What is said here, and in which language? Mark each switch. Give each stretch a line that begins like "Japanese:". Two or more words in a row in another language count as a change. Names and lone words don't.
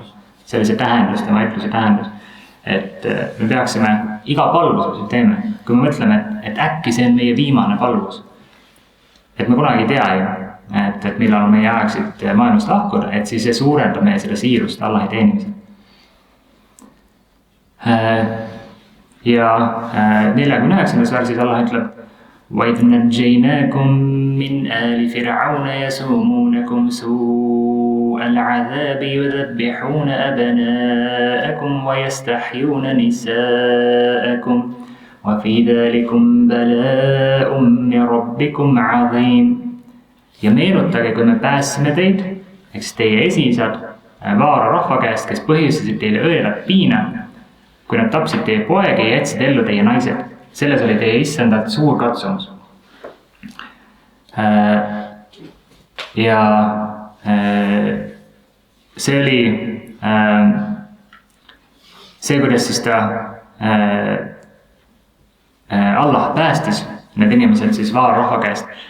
Estonian: Sellise tähendus, tema ütluse tähendus. Et me peaksime iga palvus, mis teeme, kui me mõtleme, et äkki see on meie viimane palvus. Et me kunagi ei tea ju, et millal meie aeg siit maailmast lahkuda, et siis see suurendab meie seda siirust Allahi teenimisel. Ja 49. versis Allah ütleb
Arabic: وَإِذْ نَجَّيْنَاكُمْ مِنْ آلِ فِرْعَوْنَ يَسُومُونَكُمْ سُوءَ الْعَذَابِ يُذَبِّحُونَ أَبْنَاءَكُمْ وَيَسْتَحْيُونَ نِسَاءَكُمْ وَفِي ذَلِكُمْ بَلَاءٌ مِّن رَبِّكُمْ عَظِيمٌ.
Estonian: Ja meenutage, kui me päästsime teid, eks teie esiisad Vaara rahva käest, kes põhjustasid teile õelat piina, kui nad tapsid teie poegi ja jätsid ellu teie naised. Selles oli teie issandalt suur katsumus. Ja see oli see, kuidas siis ta Allah päästis need inimesed siis Vaara rahva käest.